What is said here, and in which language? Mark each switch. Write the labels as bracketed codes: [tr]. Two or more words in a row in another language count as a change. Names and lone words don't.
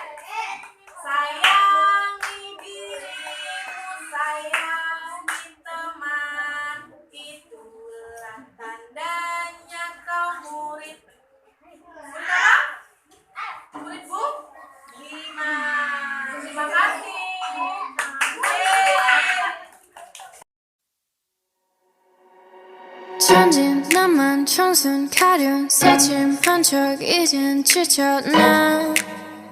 [id] Sayangi dirimu, sayangi teman. Itulah tandanya kau murid. Betul? Murid Bu? Lima. Terima kasih. [ko] 천진 나만 청순 가련 새침한 척 이젠 지쳤나